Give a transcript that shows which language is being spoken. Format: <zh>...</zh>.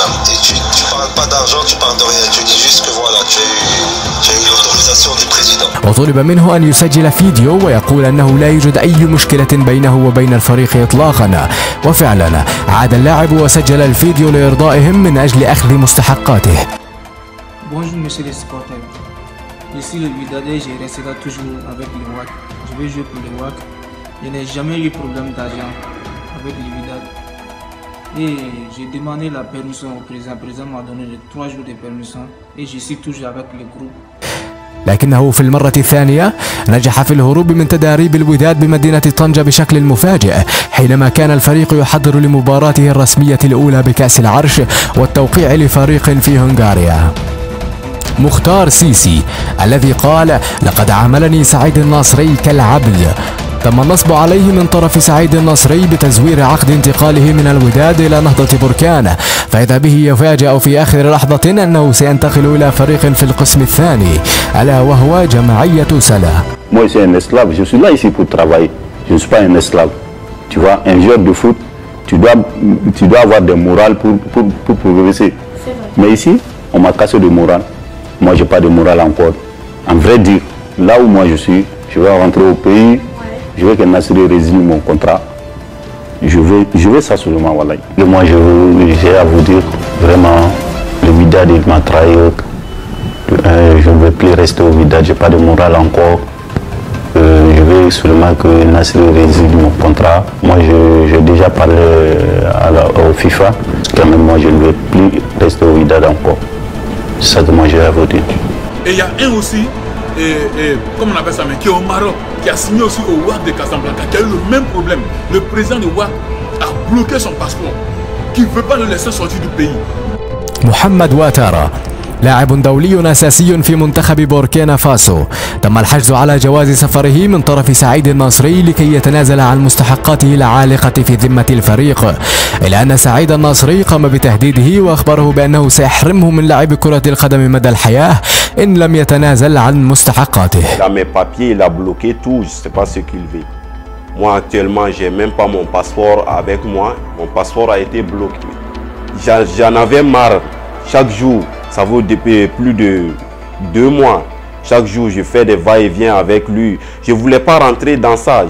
<fr>Et tu parles pas d'argent, tu parles de rien, tu dis juste que voilà, tu as eu l'autorisation du président.</fr> <ar>وطلب منه أن يسجل فيديو ويقول أنه لا يوجد أي مشكلة بينه وبين الفريق إطلاقا، وفعلا عاد اللاعب وسجل الفيديو لإرضائهم من أجل أخذ مستحقاته.</ar> <fr>Bonjour monsieur les supporters, je suis le Wydadais, je resterai toujours avec les WAC. Je vais jouer pour les WAC. Je n'ai jamais eu problème d'argent avec les Wydad. Et j'ai demandé la permission au président. Le président m'a donné 3 jours de permission et je suis toujours avec le groupe.</fr> <ar>لكنه في المرة الثانية نجح في الهروب من تداريب الوداد بمدينة طنجة بشكل مفاجئ، حينما كان الفريق يحضر لمباراته الرسمية الأولى بكأس العرش والتوقيع لفريق في هنغاريا. مختار سيسي الذي قال: لقد عاملني سعيد الناصري كالعبد. تم النصب عليه من طرف سعيد الناصري بتزوير عقد انتقاله من الوداد إلى نهضة بركان، فإذا به يفاجأ في آخر لحظة أنه سينتقل إلى فريق في القسم الثاني، ألا وهو جمعية سلا.</ar> <fr>Moi, je suis un esclave. Je suis là ici pour travailler. Je ne suis pas un esclave. Tu vois, un joueur de foot, tu dois avoir des morales pour progresser. Mais ici, on m'a cassé de morale. Moi, j'ai pas de morale encore. En vrai dire, là où moi je suis, je vais rentrer au pays. Je veux que Nassiri résilie mon contrat. Je veux ça seulement, voilà. Et moi, j'ai à vous dire, vraiment, le Wydad, il m'a trahi. Je ne veux plus rester au Wydad, je n'ai pas de morale encore. Je veux seulement que Nassiri résilie mon contrat. Moi, j'ai déjà parlé au FIFA. Quand même, moi, je ne veux plus rester au Wydad encore. C'est ça que moi, j'ai à vous dire. Et il y a un aussi, comme on appelle ça, mais qui est au Maroc, qui a signé aussi au WAC de Casablanca, qui a eu le même problème. Le président de WAC a bloqué son passeport, qui ne veut pas le laisser sortir du pays.</fr> <ar>محمد واتارا لاعب دولي أساسي في منتخب بوركينا فاسو، تم الحجز على جواز سفره من طرف سعيد الناصري لكي يتنازل عن مستحقاته العالقة في ذمة الفريق، إلا أن سعيد الناصري قام بتهديده وأخبره بأنه سيحرمه من لعب كرة القدم مدى الحياة إن لم يتنازل عن مستحقاته.</ar> <fr>Dans mes papiers, il a bloqué tout, je ne sais pas ce qu'il veut. Moi actuellement, j'ai même pas mon passeport avec moi. Mon passeport a été bloqué. J'en avais marre. Chaque jour, ça vaut depuis plus de 2 mois. Chaque jour, je fais des va-et-vient avec lui. Je ne voulais pas rentrer dans ça.</fr>